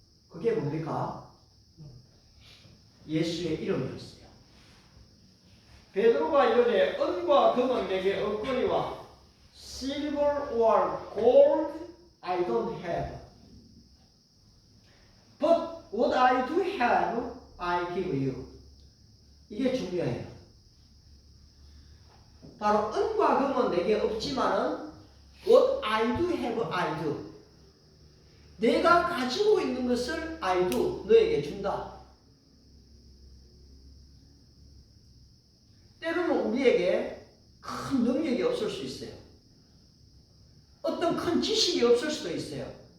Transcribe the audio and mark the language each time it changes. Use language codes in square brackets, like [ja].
[ko] 그게 뭡니까? 예수의 이름이었어요. 베드로가 이르되 은과 금은 내게 없거니와 [en] silver or gold I don't have. But what I do have I give you. [ko] 이게 중요해요. 바로 은과 금은 내게 없지만은 [en] what I do have I do. [ko] 내가 가지고 있는 것을 [en] I do [ko] 너에게 준다. 때로는 우리에게 큰 능력이 없을 수 있어요. 어떤 큰 지식이 없을 수도 있어요.